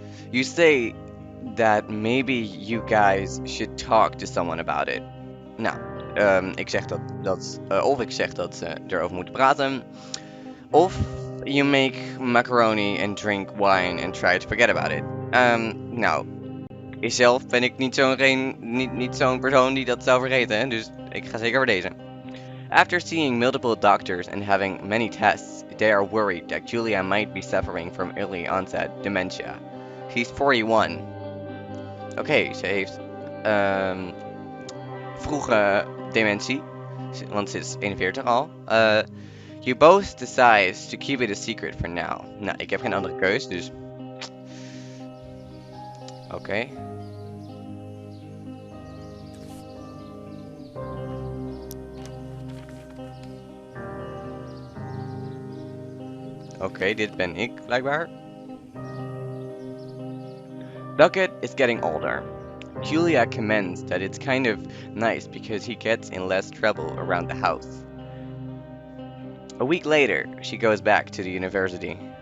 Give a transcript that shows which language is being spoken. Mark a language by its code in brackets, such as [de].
[en] You say that maybe you guys should talk to someone about it. [nl] Nou, ik zeg of ik zeg dat ze erover moeten praten. [en] Of you make macaroni and drink wine and try to forget about it. [nl] Nou, zelf ben ik niet zo'n persoon die dat zou vergeten, hè? Dus ik ga zeker voor deze. [en] After seeing multiple doctors and having many tests, they are worried that Julia might be suffering from early onset dementia. She's 41. [nl] Oké, ze heeft vroege dementie, want ze is 41 al. You both decide to keep it a secret for now. Nou, ik heb geen andere keus, dus... Oké. Oké, dit ben ik blijkbaar. [en] Bucket is getting older. Julia comments that it's kind of nice because he gets in less trouble around the house. A week later, she goes back to the university.